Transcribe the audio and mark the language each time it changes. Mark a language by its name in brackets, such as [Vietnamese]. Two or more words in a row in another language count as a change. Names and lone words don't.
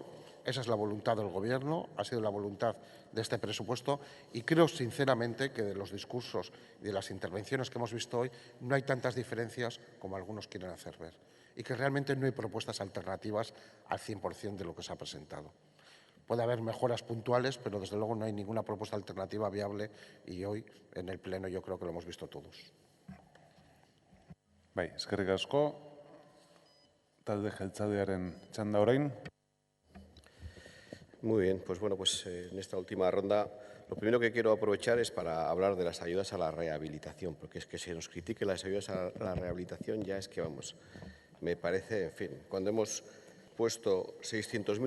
[Spanish] Esa es la voluntad del Gobierno, ha sido la voluntad de este presupuesto y creo sinceramente que de los discursos y de las intervenciones que hemos visto hoy no hay tantas diferencias como algunos quieren hacer ver y que realmente no hay propuestas alternativas al 100% de lo que se ha presentado. Puede haber mejoras puntuales, pero desde luego no hay ninguna propuesta alternativa viable y hoy en el Pleno yo creo que lo hemos visto todos. [Basque] Bai, eskerrik asko. Talde jeltzalearen txanda orain. [Spanish] Muy bien, pues bueno, pues en esta última ronda lo primero que quiero aprovechar es para hablar de las ayudas a la rehabilitación, porque es que se nos critique las ayudas a la rehabilitación ya es que, vamos, me parece, en fin, cuando hemos puesto 600.000